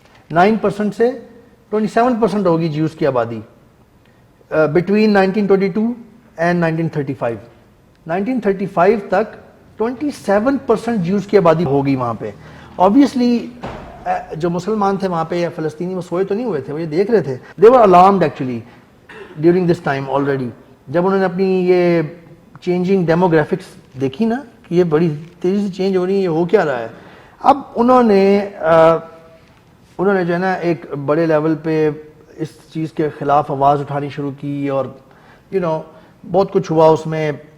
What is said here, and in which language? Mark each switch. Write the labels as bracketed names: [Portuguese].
[Urdu] 9% سے 27% ہوگی جیوز کی آبادی [English] between 1922 and 1935. [Urdu] 1935 تک 27% جیوز کی آبادی ہوگی وہاں پہ. Obviously جو مسلمان تھے وہاں پہ یا فلسطینی وہ سوئے تو نہیں ہوئے تھے, وہ یہ دیکھ رہے تھے. [English] They were alarmed actually during this time already. [Urdu] جب انہوں نے اپنی یہ چینجنگ ڈیموگرافکس دیکھی نا کہ یہ بڑی تیزی سے چینج ہو رہی ہے, یہ ہو کیا رہا ہے, اب انہوں نے جو ہے نا ایک بڑے لیول پہ اس چیز کے خلاف آواز اٹھانی شروع کی, اور بہت کچھ ہوا اس میں.